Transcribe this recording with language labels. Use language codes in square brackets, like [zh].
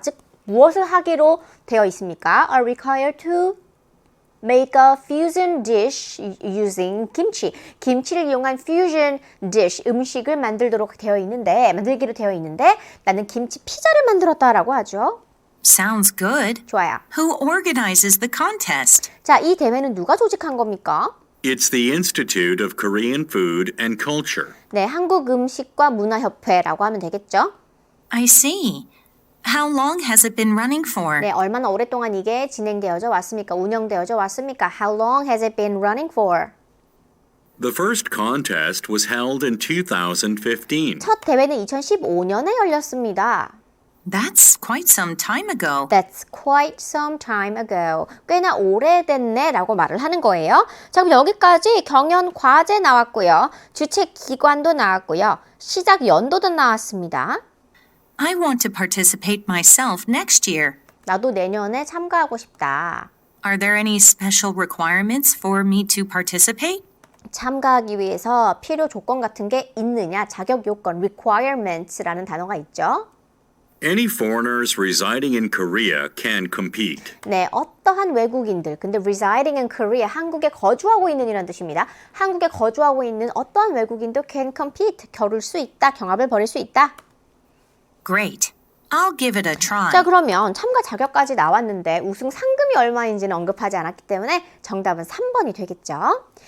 [ko] 즉, 무엇을 하기로 되어 있습니까? [en] are required to make a fusion dish using kimchi. [ko] 김치를 이용한 [en] fusion dish, [ko] 음식을 만들기로 되어 있는데 나는 김치 피자를 만들었다라고 하죠. [en] Sounds good. [ko] 좋아요. [en] Who organizes the contest? [ko] 자, 이 대회는 누가 조직한 겁니까? [en] It's the Institute of Korean Food and Culture. [ko] 네, 한국음식과 문화협회라고 하면 되겠죠? [en] I see. How long has it been running for? [ko] 네, 얼마나 오랫동안 이게 진행되어져 왔습니까? 운영되어져 왔습니까? [en] How long has it been running for? The first contest was held in 2015. [ko] 첫 대회는 2015년에 열렸습니다. [en] That's quite some time ago. That's quite some time ago. [ko] 꽤나 오래됐네 라고 말을 하는 거예요. 자, 그럼 여기까지 경연 과제 나왔고요. 주최 기관도 나왔고요. 시작 연도도 나왔습니다. [en] I want to participate myself next year. [ko] 나도 내년에 참가하고 싶다. [en] Are there any special requirements for me to participate? [ko] 참가하기 위해서 필요 조건 같은 게 있느냐? 자격 요건, requirements라는 단어가 있죠. [en] Any foreigners residing in Korea can compete. [ko] 네, 어떠한 외국인들, 근데 [en] residing in Korea, [ko] 한국에 거주하고 있는 이란 뜻입니다. 한국에 거주하고 있는 어떠한 외국인도 [en] can compete, [ko] 겨룰 수 있다, 경합을 벌일 수 있다. [en] Great. I'll give it a try. [ko] 자, 그러면 참가 자격까지 나왔는데 우승 상금이 얼마인지는 언급하지 않았기 때문에 정답은 3번이 되겠죠.